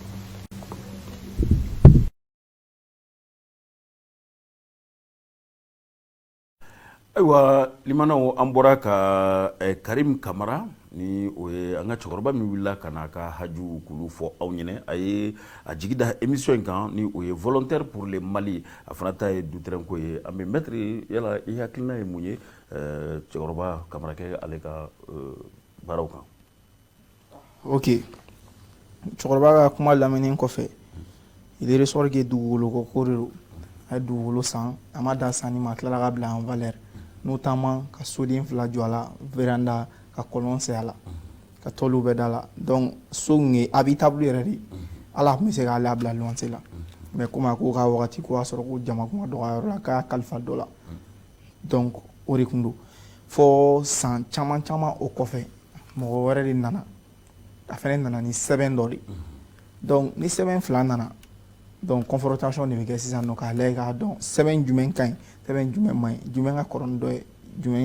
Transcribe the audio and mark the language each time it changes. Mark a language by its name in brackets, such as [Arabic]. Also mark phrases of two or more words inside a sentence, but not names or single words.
[Bambara] ayiwa limanaw an bɔra ka Karim Kamara ni o ye an ka cɛkɔrɔba min wulila ka n'a ka haju k'olu fɔ aw ɲɛna a ye a jigi da émission in kan ni o ye [French] volontaire pour le Mali [Bambara] a fana ta ye dutɛrɛn ko ye an bɛ maître yala i hakilina ye mun ye cɛkɔrɔba Kamara kɛ ale ka baaraw kan. ok cɛkɔrɔba ka kuma lamɛnni kɔfɛ [French] il est ressort que [Bambara] dugukolo ko de don a ye dugukolo san a ma dan sanni ma a tilala ka bila [French] en valeur notamment [Bambara] ka soden fila jɔ a la véranda ka kɔlɔn sen a la ka tɔliw bɛɛ da la donc so in ye habitable yɛrɛ de ala tun bɛ se k'ale bila luwanse la mais komi a ko ka wagati ko y'a sɔrɔ ko jama kun ka dɔgɔ yɔrɔ la k'a kalifa dɔ la donc o de tun don fɔ san caman caman o kɔfɛ mɔgɔ wɛrɛ de nana a fɛnɛ nana ni sɛbɛn dɔ de donc ni sɛbɛn fila nana [French] donc confrontation [Bambara] de bɛ kɛ sisan nɔ k'a lajɛ k'a dɔn sɛbɛn jumɛn ka ɲi sɛbɛn jumɛn man ɲi jumɛn ka kɔrɔ ni dɔ ye jumɛn